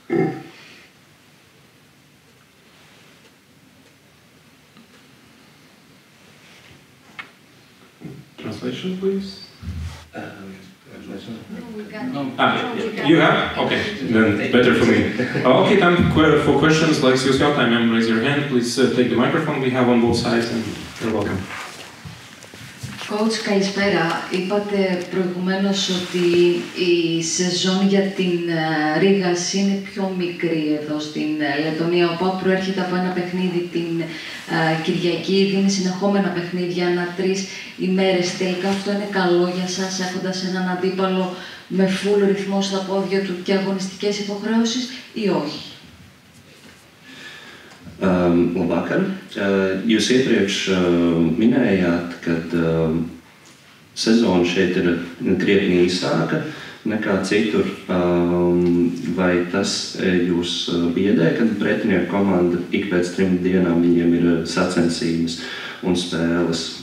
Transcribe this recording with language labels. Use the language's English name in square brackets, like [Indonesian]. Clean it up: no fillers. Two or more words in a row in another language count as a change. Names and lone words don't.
[English] Translation, please. You have? Okay, then better for me. Okay, time for questions. Like use your time and raise your hand. Please take the microphone. We have on both sides, and you're welcome. Coach, [Greek] καλησπέρα. Είπατε προηγουμένως ότι η σεζόν για την Ρήγας είναι πιο μικρή εδώ στην Λετωνία. Ο ΠΑΟΚ προέρχεται από ένα παιχνίδι την Κυριακή, δίνει συνεχόμενα παιχνίδια ανά 3 ημέρες. Τελικά αυτό είναι καλό για σας, έχοντας έναν αντίπαλο με full ρυθμό στα πόδια του και αγωνιστικές υποχρεώσεις, ή όχι? [Latvian] Labvakar. Jūs iepriekš minējāt, ka sezona šeit ir krietni īsāka nekā citur. Vai tas jūs biedē, kad pretinieku komanda ik pēc 3 dienām viņiem ir sacensības un spēles?